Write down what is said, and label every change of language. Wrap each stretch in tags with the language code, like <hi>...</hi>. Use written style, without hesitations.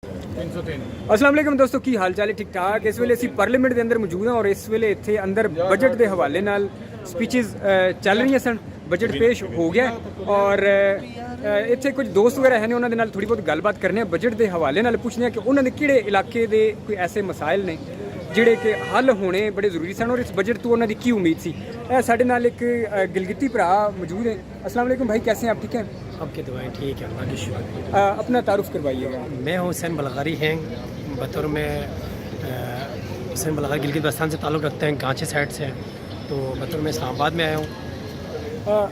<hi>अस्सलाम वालेकुम दोस्तों, की हाल चाल है? ठीक ठाक।</hi> <pa>इस वेले ਅਸੀਂ ਪਾਰਲੀਮੈਂਟ ਦੇ ਅੰਦਰ ਮੌਜੂਦ ਹਾਂ ਔਰ ਇਸ ਵੇਲੇ ਇੱਥੇ ਅੰਦਰ ਬਜਟ ਦੇ ਹਵਾਲੇ ਨਾਲ ਸਪੀਚਸ ਚੱਲ ਰਹੀਆਂ ਸਨ। ਬਜਟ ਪੇਸ਼ ਹੋ ਗਿਆ ਔਰ ਇੱਥੇ ਕੁਝ ਦੋਸਤ ਵਗੈਰਾ ਹੈ ਨੇ, ਉਹਨਾਂ ਦੇ ਨਾਲ ਥੋੜੀ ਬਹੁਤ ਗੱਲਬਾਤ ਕਰਨੇ ਆ ਬਜਟ ਦੇ ਹਵਾਲੇ ਨਾਲ, ਪੁੱਛਦੇ ਆ ਕਿ ਉਹਨਾਂ ਦੇ ਕਿਹੜੇ ਇਲਾਕੇ ਦੇ ਕੋਈ ਐਸੇ ਮਸਾਇਲ ਨੇ ਜਿਹੜੇ ਕਿ ਹੱਲ ਹੋਣੇ ਬੜੇ ਜ਼ਰੂਰੀ ਸਨ ਔਰ ਇਸ ਬਜਟ ਤੋਂ ਉਹਨਾਂ ਦੀ ਕੀ ਉਮੀਦ ਸੀ। ਸਾਡੇ ਨਾਲ ਇੱਕ</pa> <hi>गिलगिती भरा मौजूद है। अस्सलाम वालेकुम भाई, कैसे हैं आप? ठीक हैं? आपकी दुआएं ठीक है, अल्लाह की शुक्र। अपना तारुफ करवाइएगा। मैं हूँ हुसैन बलगारी हैं, बतौर में हुसैन बलगारी गिलगित बल्तिस्तान से ताल्लुक़ रखते हैं, गांची साइड से, तो बतौर में इस्लामाबाद में आया हूँ।</hi>